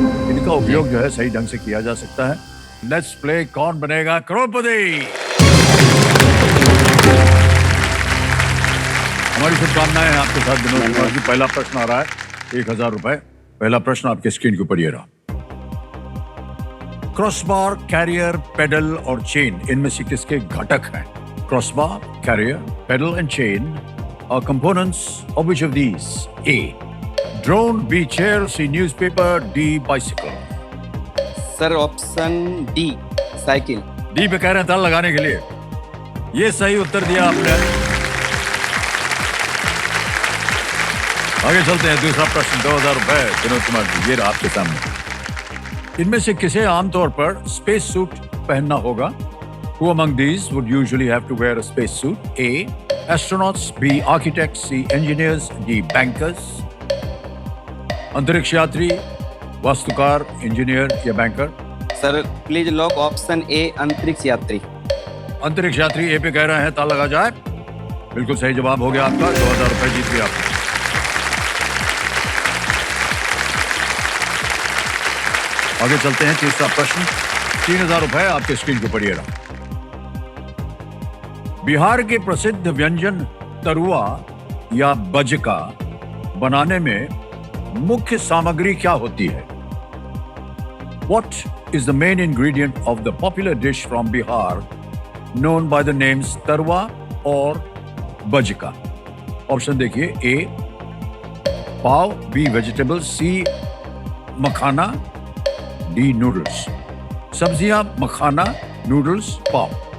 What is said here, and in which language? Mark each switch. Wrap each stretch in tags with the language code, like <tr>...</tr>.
<hi>इनका उपयोग जो है सही ढंग से किया जा सकता है।</hi> <en>let's play</en> <hi>कौन बनेगा करोड़पति। हमारी शुभकामनाएं हैं आपके साथ विनोद कुमार जी। पहला प्रश्न आ रहा है 1000 रुपए। पहला प्रश्न आपके स्क्रीन के ऊपर ये रहा। क्रॉसबार, कैरियर, पेडल और चेन इनमें से किसके घटक हैं?</hi> <en>Crossbar, carrier, pedal and chain are components of which of these? A. Drone, B. Chair, C. Newspaper, D. Bicycle.</en> <hi>Sir option D, cycle. D पे कह रहे हैं ताल लगाने के लिए। ये सही उत्तर दिया आपने। आगे चलते हैं, दूसरा प्रश्न 2000 रुपए विनोद कुमार जी, ये रहा आपके सामने। इनमें से किसे आमतौर पर स्पेस सूट पहनना होगा?</hi> <en>Who among these would usually have to wear a space suit? A. Astronauts, B. Architects, C. Engineers, D. Bankers.</en> <hi>अंतरिक्ष यात्री, वास्तुकार, इंजीनियर या banker? Sir please lock option A, अंतरिक्ष यात्री। अंतरिक्ष यात्री ए पे कह रहे हैं, ताल लगा जाए। बिल्कुल सही जवाब हो गया आपका। 2000 रुपए जीत गए आप। आगे चलते हैं, तीसरा प्रश्न 3000 रुपए आपके स्क्रीन के ऊपर ये रहा। बिहार के प्रसिद्ध व्यंजन तरुआ या बजका बनाने में मुख्य सामग्री क्या होती है?</hi> <en>What is the main ingredient of the popular dish from Bihar known by the names tarwa और बजका?</en> <hi>ऑप्शन देखिए।</hi> <en>A pav, B vegetable, C makhana, D noodles.</en> <hi>सब्जियां, मखाना, नूडल्स, पाव।</hi>